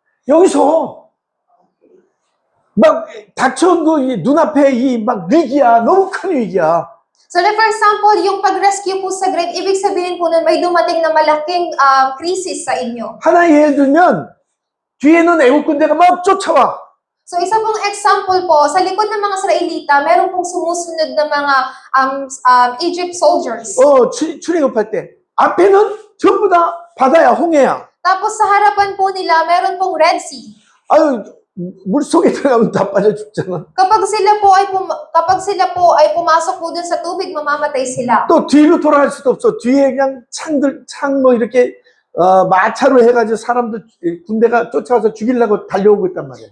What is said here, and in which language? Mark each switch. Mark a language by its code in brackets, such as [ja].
[ko] 여기서 막 닥쳐온 거 눈앞에 이 막 위기야. 너무 큰 위기야. [tl] So, [en] like for example, [tl] yung pag-rescue po sa grave, ibig sabihin po nun, may dumating na malaking crisis sa inyo. [ko] 하나 예를 들면 뒤에는 애국 군대가 막 쫓아와. [tl] So, isa pong example po, sa likod ng mga Israelita, meron pong sumusunod na mga Egypt soldiers. [ko] 출애굽할 때 앞에는 전부 다 바다야, 홍해야. [tl] Tapos sa harapan po nila, meron pong Red Sea. [ko] 아유, 물속에 들어가면 다 빠져 죽잖아. [tl] Kapag sila po ay pumasok po dun sa tubig, mamamatay sila. [ko] 또 뒤로 돌아갈 수도 없어. 뒤에 그냥 창 뭐 이렇게 마차로 해가지고 사람들 군대가 쫓아와서 죽이려고 달려오고 있단 말이야.